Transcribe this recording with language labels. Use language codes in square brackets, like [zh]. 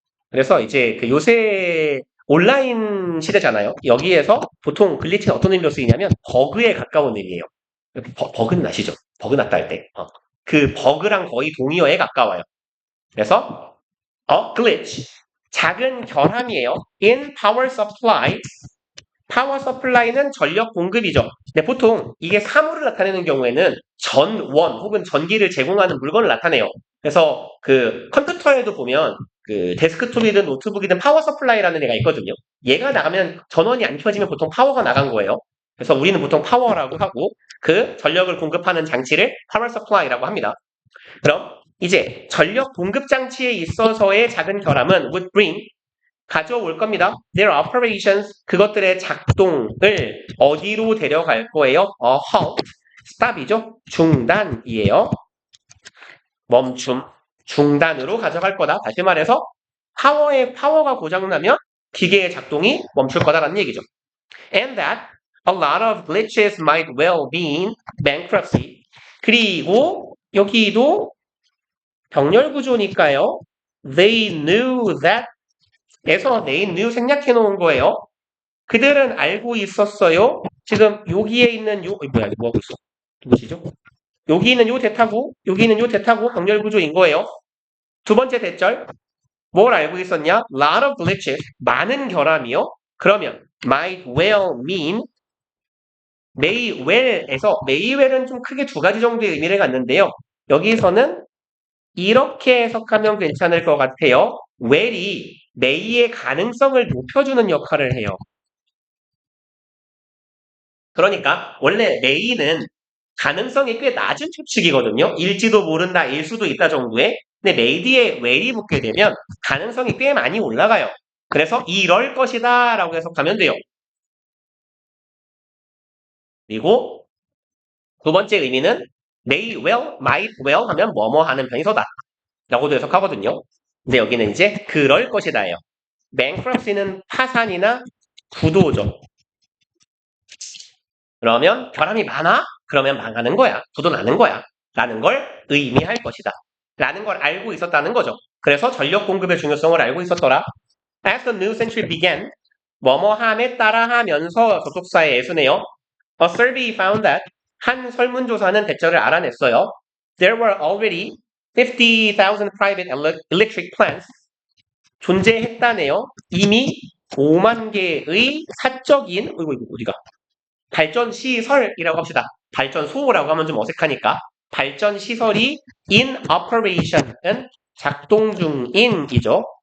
[ko] 그래서 이제 요새 온라인 시대잖아요. 여기에서 보통 글리치는 어떤 의미로 쓰이냐면 버그에 가까운 의미예요. 버그는 아시죠? 버그 났다 할 때. 그 버그랑 거의 동의어에 가까워요. 그래서 glitch 작은 결함이에요. [en] in power supply [ko] 파워 서플라이는 전력 공급이죠. 근데 보통 이게 사물을 나타내는 경우에는 전원 혹은 전기를 제공하는 물건을 나타내요. 그래서 그 컴퓨터에도 보면 그 데스크톱이든 노트북이든 파워 서플라이라는 애가 있거든요. 얘가 나가면 전원이 안 켜지면 보통 파워가 나간 거예요. 그래서 우리는 보통 파워라고 하고 그 전력을 공급하는 장치를 파워 서플라이라고 합니다. 그럼 이제 전력 공급 장치에 있어서의 작은 결함은 [en] would bring [ko] 가져올 겁니다. [en] Their operations [ko] 그것들의 작동을 어디로 데려갈 거예요? halt, stop이죠. 중단이에요. 멈춤, 중단으로 가져갈 거다. 다시 말해서 파워가 고장나면 기계의 작동이 멈출 거다라는 얘기죠. [en] And that a lot of glitches might well mean bankruptcy. [ko] 그리고 여기도 병렬 구조니까요. [en] They knew that 에서 they knew [ko] 생략해 놓은 거예요. 그들은 알고 있었어요. 지금 여기에 있는 뭐야, 이거 뭐 하고 있어? 누구시죠? 여기 있는 요 대타고, 여기 있는 요 대타고 병렬 구조인 거예요. 두 번째 대절, 뭘 알고 있었냐? [en] Lot of glitches, [ko] 많은 결함이요. 그러면 [en] might well mean may well [ko] 에서 may well은 좀 크게 두 가지 정도의 의미를 갖는데요. 여기서는 이렇게 해석하면 괜찮을 것 같아요. well이 may의 가능성을 높여주는 역할을 해요. 그러니까 원래 may는 가능성이 꽤 낮은 추측이거든요. 일지도 모른다, 일 수도 있다 정도의. 근데 may 뒤에 well이 붙게 되면 가능성이 꽤 많이 올라가요. 그래서 이럴 것이다 라고 해석하면 돼요. 그리고 두 번째 의미는 may well, might well 하면 뭐뭐 하는 편이서다 라고도 해석하거든요. 근데 여기는 이제 그럴 것이다예요. bankruptcy는 파산이나 부도죠. 그러면 결함이 많아? 그러면 망하는 거야. 부도 나는 거야. 라는 걸 의미할 것이다. 라는 걸 알고 있었다는 거죠. 그래서 전력 공급의 중요성을 알고 있었더라. [en] As the new century began, [ko] 뭐뭐함에 따라하면서 접속사의 예수네요. [en] A survey found that [ko] 한 설문조사는 대처를 알아냈어요. [en] There were already 50,000 private electric plants [ko] 존재했다네요. 이미 5만 개의 사적인 이거 어디가? 발전 시설이라고 합시다. 발전소라고 하면 좀 어색하니까 발전 시설이 in operation은 작동 중인이죠.